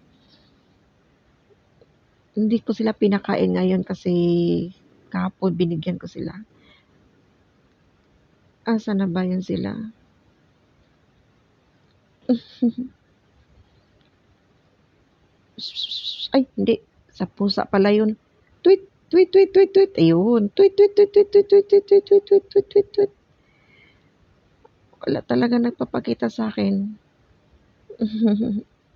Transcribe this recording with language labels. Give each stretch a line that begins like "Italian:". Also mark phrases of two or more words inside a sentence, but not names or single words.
Filipino: Hindi ko sila pinakain ngayon kasi kahapon binigyan ko sila. Asa na ba yun sila? Ay, hindi. Sa pusa pala yun. Tweet, tweet, tweet, tweet, tweet. Ayun. Tweet, tweet, tweet, tweet, tweet, tweet, tweet, tweet, tweet, tweet, tweet, tweet, tweet. Wala talaga nagpapakita sa akin.